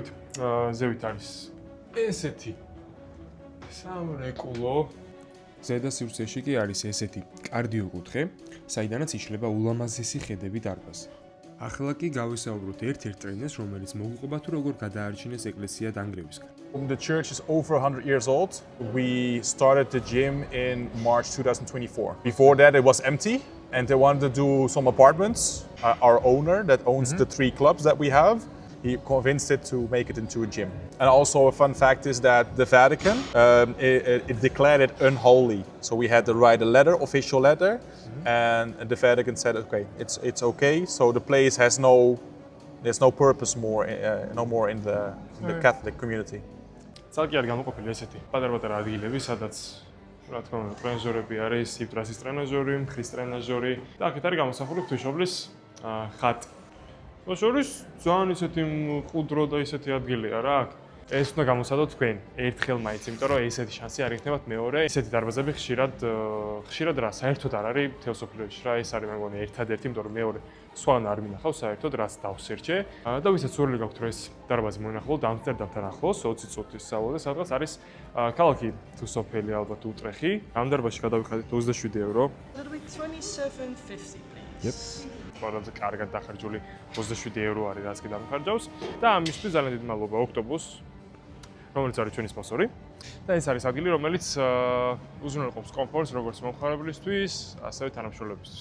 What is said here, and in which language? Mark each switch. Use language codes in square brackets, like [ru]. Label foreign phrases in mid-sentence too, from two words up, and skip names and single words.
[ka] ზევით არის ესეთი სამრეკლო. ზედა სივრცეში კი არის ესეთი კარდიოკუთხე, საიდანაც იშლება ულამაზესი ხედები დარბაზზე. ახლა კი გავესაუბროთ ერთ-ერთ ტრენერს, რომელიც მოგიყვება თუ როგორ გადაარჩინეს ეკლესია დანგრევისგან. [en] The church is over 100 years old. We started the gym in March 2024. Before that, it was empty, and they wanted to do some apartments. Our owner that owns the 3 clubs that we have, he convinced it to make it into a gym. And also a fun fact is that the Vatican, it declared it unholy. So we had to write a letter, official letter, and the Vatican said, okay, it's okay. So the place there's no purpose no more in the Catholic community. [ka] ცალკე არ გამოყოფილი ესეთი პატარ-პატარა ადგილები, სადაც რა თქმა უნდა ტრენაჟორები არის, სიბრასის ტრენაჟორი, მხრის ტრენაჟორი და აქეთ არის გამოსახული ღვთისმშობლის ხატი. შორის ძალიან ისეთი მყუდრო და ისეთი ადგილია რა აქ. ეს უნდა გამოსცადოთ თქვენ ერთხელ მაინც, იმიტომ რომ ესეთი შანსი არ იქნებათ მეორე. ესეთი დარბაზები ხშირად რა, საერთოდ არ არის მთელ სოფლიოში რა, ეს არის მე მგონი ერთადერთი, იმიტომ რომ მეორე სხვან არ მინახავს საერთოდ რაც დავსერჩე. და ვისაც სურვილი გაქვთ რომ ეს დარბაზი მოინახულოთ ამსტერდამთან ახლოს 20 წუთის სწავლაზე, სადღაც არის ქალაქი თუ სოფელი ალბათ უტრეხი. ამ დარბაზში გადავიხადეთ 27 €. [en] That'll be 27.50 please. [ka] ყველაზე კარგად დახარჯული 27 € არის რაც კი დამხარჯავს და ამისთვის ძალიან დიდი მადლობა ოქტობუს, რომელიც არის ჩვენი სპონსორი. და ეს არის ადგილი, რომელიც უზრუნველყოფს კომფორტს როგორც მომხმარებლისთვის, ასევე თანამშრომლებისთვის.